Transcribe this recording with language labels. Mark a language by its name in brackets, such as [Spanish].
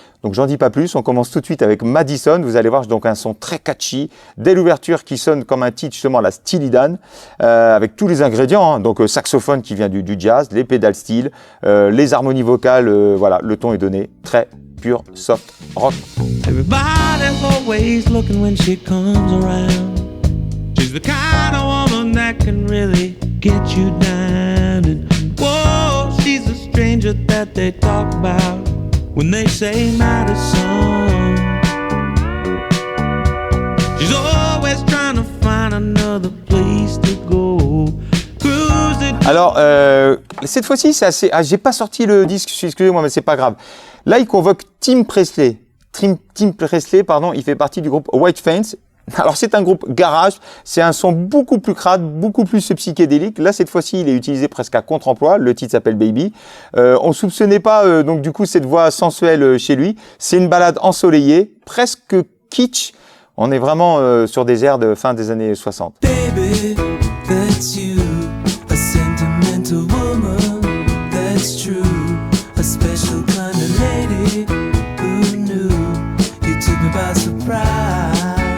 [French] Donc j'en dis pas plus, on commence tout de suite avec Madison, vous allez voir donc un son très catchy, dès l'ouverture qui sonne comme un titre justement la Steely Dan, avec tous les ingrédients, hein, donc saxophone qui vient du jazz, les pédales steel, les harmonies vocales, voilà, le ton est donné, très pur soft rock. [English] Everybody's always looking when she comes around. She's the kind of woman that can really get you down. And whoa, she's a stranger that they talk about when they say Madison. She's always trying to find another place to go. [French] Alors, cette fois-ci, c'est assez... Ah, j'ai pas sorti le disque, excusez-moi, mais c'est pas grave. Là, il convoque Tim Presley. Tim Presley, pardon, il fait partie du groupe White Fence. Alors, c'est un groupe garage, c'est un son beaucoup plus crade, beaucoup plus psychédélique. Là, cette fois-ci, il est utilisé presque à contre-emploi. Le titre s'appelle Baby. On soupçonnait pas, donc du coup, cette voix sensuelle chez lui. C'est une balade ensoleillée, presque kitsch. On est vraiment sur des airs de fin des années 60. [English] Baby, that's you, a sentimental woman, that's true, a special kind of lady, who knew, you took me by surprise.